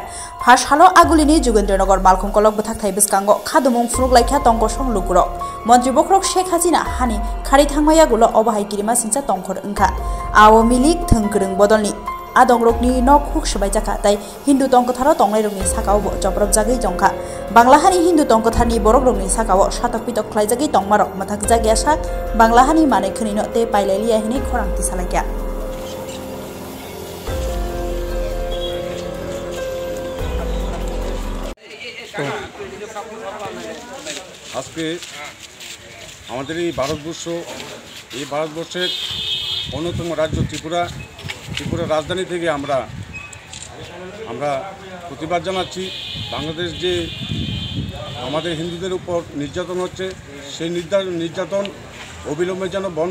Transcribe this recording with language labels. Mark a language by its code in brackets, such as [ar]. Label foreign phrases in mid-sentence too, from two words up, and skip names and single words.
[trp] phashalo agulini Jugendranogor malkhongkolok bethak thai biskango khadumung furuk laikha tongko song lukurok Montri bokrok Sheikh Hasina hani khari thangmaya gulo obahai kirima singsa tongkhor engkha Awomi League thungkrung bodolni Adongrokni nok huk sabai jaka tai Hindu tongkotharo tongnai sakao joprop jagi jongkha Banglahani Hindu tongkotharni borokrokni sakao satak pitok khlaijagi tongmarok mathak jagya sak Banglahani mane khunino te pailali ahini khorangti salakya [bn] আজকে আমাদের এই ভারতবর্ষের অন্যতম রাজ্য ত্রিপুরা রাজধানী থেকে আমরা প্রতিবাদ জানাচ্ছি বাংলাদেশ যে আমাদের হিন্দুদের উপর নির্যাতন হচ্ছে সেই নির্যাতন অবিলম্বে যেন বন্ধ